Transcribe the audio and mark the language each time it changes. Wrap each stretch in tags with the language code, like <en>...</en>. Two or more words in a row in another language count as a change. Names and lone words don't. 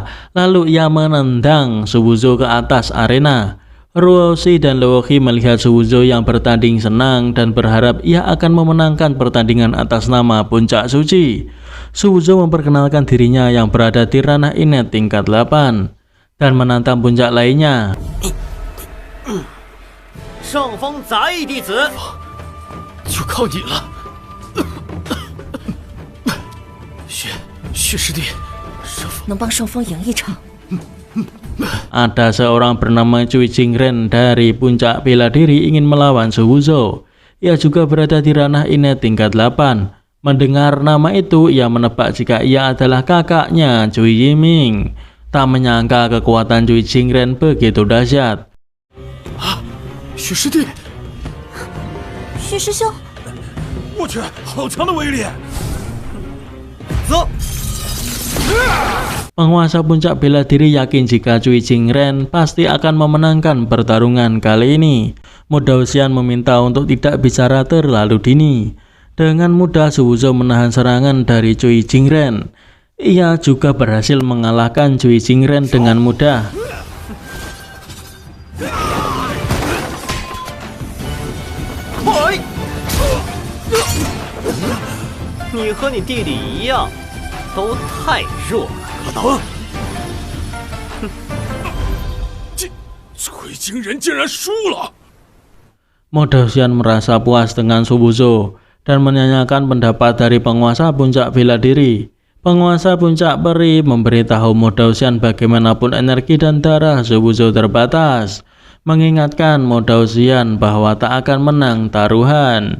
<id>Lalu ia menendang Su Wuzhou ke atas arena. Ruoxi dan Luoqi melihat Su Wuzhou yang bertanding senang dan berharap ia akan memenangkan pertandingan atas nama puncak suci. Su Wuzhou memperkenalkan dirinya yang berada di ranah inet tingkat 8 dan menantang puncak lainnya.</id> <zh>圣风杂役弟子，就靠你了，薛师弟，师傅，能帮圣风赢一场。</zh> <id>Ada seorang bernama Cui Jingren dari puncak bela diri ingin melawan Su Wuzhou. Ia juga berada di ranah inet tingkat 8. Mendengar nama itu, ia menebak jika ia adalah kakaknya Cui Yiming. Tak menyangka kekuatan Cui Jingren begitu dahsyat.</id> <zh>薛师弟，薛师兄，我去，好强的威力！走。</zh> <id>Penguasa puncak bela diri yakin jika Cui Jingren pasti akan memenangkan pertarungan kali ini. Mo Daoxian meminta untuk tidak bicara terlalu dini. Dengan mudah Su Wuzhou menahan serangan dari Cui Jingren. Ia juga berhasil mengalahkan Cui Jingren dengan mudah.</id> <zh>你和你弟弟一样，都太弱了。可能。鬼精人竟然输了！</zh> <id>Modao Xian merasa puas dengan Suwuzo dan menanyakan pendapat dari penguasa puncak bela diri. Penguasa puncak peri memberitahu Modao Xian bagaimanapun energi dan darah Suwuzo terbatas, mengingatkan Modao Xian bahwa tak akan menang taruhan.</id>